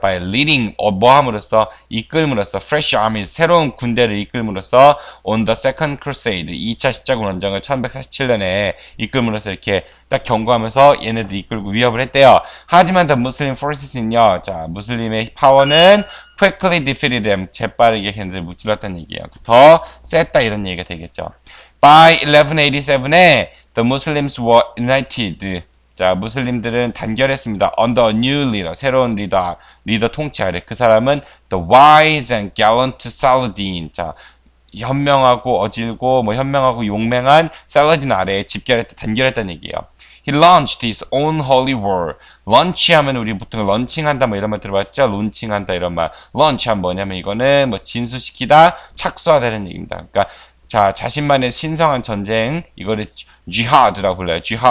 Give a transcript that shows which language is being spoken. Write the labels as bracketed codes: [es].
[en] by leading, [ko] 뭐 함으로써? 이끌므로써, [en] fresh armies, [ko] 새로운 군대를 이끌므로써 [en] on the second crusade, [ko] 2차 십자군 원정을 1147년에 이끌므로써 이렇게 딱 경고하면서 얘네들 이끌고 위협을 했대요. 하지만 the Muslim forces는요, 자, 무슬림의 파워는 [en] quickly defeated them, [ko] 재빠르게 걔네들 무찔렀다는 얘기예요. 더 셌다 이런 얘기가 되겠죠. [en] by 1187에 the Muslims were united. [ko] 자, 무슬림들은 단결했습니다. [en] Under a new leader, [ko] 새로운 리더 통치 아래. 그 사람은 [en] the wise and gallant Saladin. [ko] 자, 현명하고 어질고 뭐 현명하고 용맹한 살라딘 아래에 단결했다는 얘기예요. [en] He launched his own holy war. [ko] 런치하면 우리 보통 런칭한다 뭐 이런 말 들어봤죠? 론칭한다 이런 말. 런치하면 뭐냐면 이거는 뭐 진수시키다, 착수하다는 얘기입니다. 그러니까 자, 자신만의 신성한 전쟁, 이거를 지하드라고 불러요.